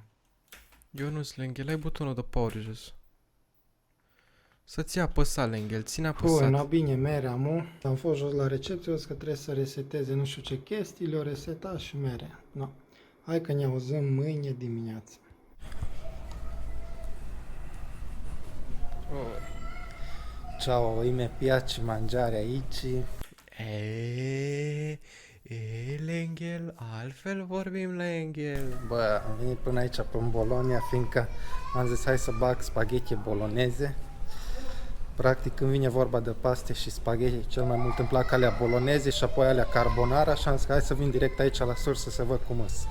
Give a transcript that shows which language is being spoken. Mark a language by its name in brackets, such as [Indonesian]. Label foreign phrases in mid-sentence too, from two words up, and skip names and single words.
[Romanian] Ionuț Lengel, ai butonul de power jos. Să-ți ia apăsat, Lengel, ține Păi, apăsat. na bine, mere, amu. Am fost jos la recepție, o că trebuie să reseteze nu știu ce chestii, le-o resetat și mere. No. Hai că ne auzim mâine dimineață. [Italian] Ciao, mi piace mangiare aici. [Romanian] Lengel, altfel vorbim, Lengel. Bă, am venit până aici, pe Bologna, fiindcă am zis hai să bag spaghete boloneze. Practic când vine vorba de paste și spaghete, cel mai mult îmi plac alea boloneze și apoi alea carbonara, și am zis că hai să vin direct aici la sursă să văd cum îs.